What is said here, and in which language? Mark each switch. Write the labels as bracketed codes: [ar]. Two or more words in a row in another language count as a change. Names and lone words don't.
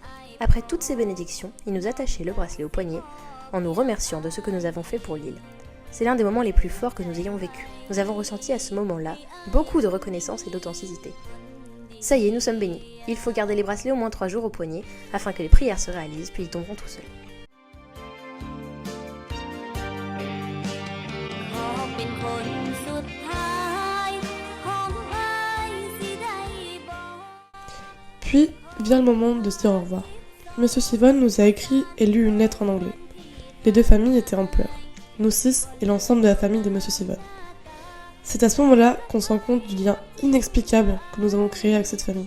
[fr] Après toutes ces bénédictions, ils nous attachaient le bracelet au poignet en nous remerciant de ce que nous avons fait pour l'île. C'est l'un des moments les plus forts que nous ayons vécu. Nous avons ressenti à ce moment-là beaucoup de reconnaissance et d'authenticité. Ça y est, nous sommes bénis. Il faut garder les bracelets au moins 3 jours au poignet afin que les prières se réalisent, puis ils tomberont tout seuls. [th] ขอเป็นคนสุดท้ายของอายสิได้บอก [fr] Puis vient le moment de se dire au revoir. Monsieur Sivon nous a écrit et lu une lettre en anglais. Les 2 familles étaient en pleurs. Nous 6 et l'ensemble de la famille de Monsieur Sivon. C'est à ce moment-là qu'on se rend compte du lien inexplicable que nous avons créé avec cette famille.